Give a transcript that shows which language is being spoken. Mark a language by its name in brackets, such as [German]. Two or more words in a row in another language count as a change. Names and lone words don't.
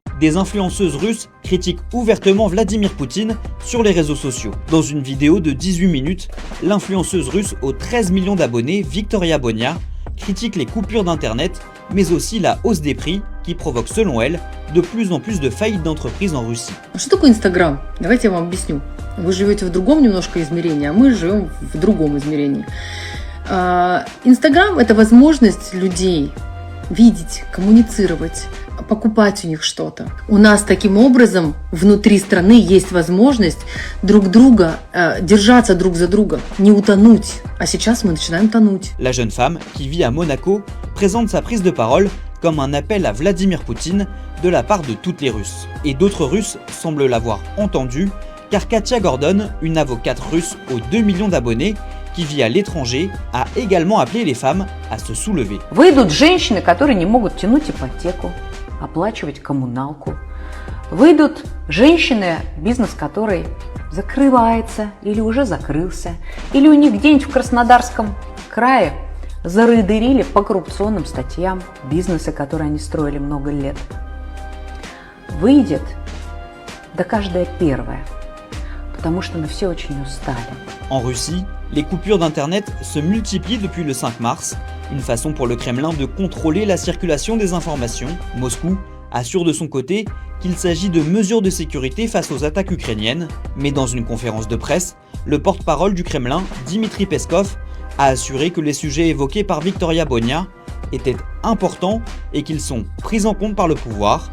[French] Des influenceuses russes critiquent ouvertement Vladimir Poutine sur les réseaux sociaux. Dans une vidéo de 18 minutes, l'influenceuse russe aux 13 millions d'abonnés, Victoria Bonia, critique les coupures d'internet, mais aussi la hausse des prix qui provoque, selon elle, de plus en plus de faillites d'entreprises en Russie. [Russian] Что такое Инстаграм? Давайте я вам объясню. Вы живете в другом немножко измерении, а мы живем в другом измерении. Инстаграм – это возможность людей видеть, коммуницировать, покупать у них что-то. У нас таким образом внутри страны есть возможность друг друга, держаться друг за друга, не утонуть. А сейчас мы начинаем тонуть. [French] La jeune femme, qui vit à Monaco, présente sa prise de parole comme un appel à Vladimir Poutine de la part de toutes les Russes. Et d'autres Russes semblent l'avoir entendu, car Katia Gordon, une avocate russe aux 2 millions d'abonnés, qui vit à l'étranger, a également appelé les femmes à se soulever. [Russian] Выйдут женщины, которые не могут тянуть ипотеку, оплачивать коммуналку. Выйдут женщины, бизнес который закрывается или уже закрылся, или у них где-нибудь в Краснодарском крае зарыдырили по коррупционным статьям бизнесы, которые они строили много лет. Выйдет, да каждая первая, потому что мы все очень устали. [French] En Russie, les coupures d'internet se multiplient depuis le 5 mars, une façon pour le Kremlin de contrôler la circulation des informations. Moscou assure de son côté qu'il s'agit de mesures de sécurité face aux attaques ukrainiennes, mais dans une conférence de presse, le porte-parole du Kremlin, Dmitri Peskov, a assuré que les sujets évoqués par Victoria Bonia étaient importants et qu'ils sont pris en compte par le pouvoir.